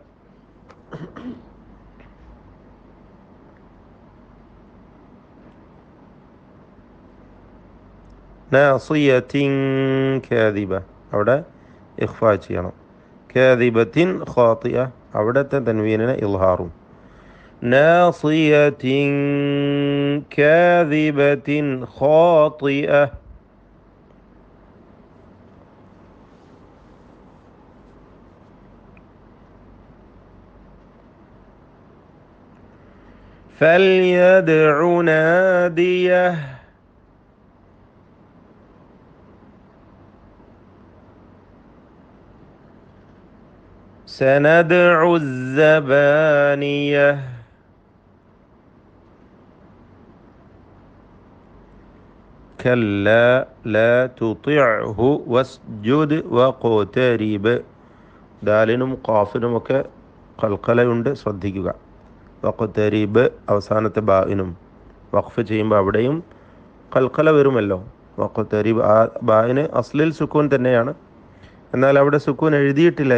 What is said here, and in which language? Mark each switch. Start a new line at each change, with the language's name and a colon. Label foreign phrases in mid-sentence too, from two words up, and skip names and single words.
Arabic: ناصية كاذبة,
Malayalam: അവിടെ ഇഖ്ഫാ ചെയ്യണം.
Arabic: كاذبة خاطئة,
Malayalam: അവിടുത്തെ തൻവീനിനെ ഇൽഹാറും.
Arabic: ناصية كاذبة خاطئة. فليدع ناديه. سندع الزبانية. كلا لا تطعه واسجد واقترب.
Malayalam: ദാലിനും ഖാഫിനുമൊക്കെ ഖൽഖലയുണ്ട്, ശ്രദ്ധിക്കുക. വഖ്തരിബ് അവസാനത്തെ ബാഇനും വഖഫ് ചെയ്യുമ്പോൾ അവിടെയും ഖൽഖല വരുമല്ലോ. വഖ്തരിബ് ആ ബാഇന് അസ്ലിൽ സുക്കൂൻ തന്നെയാണ്, എന്നാൽ അവിടെ സുക്കൂൻ എഴുതിയിട്ടില്ല.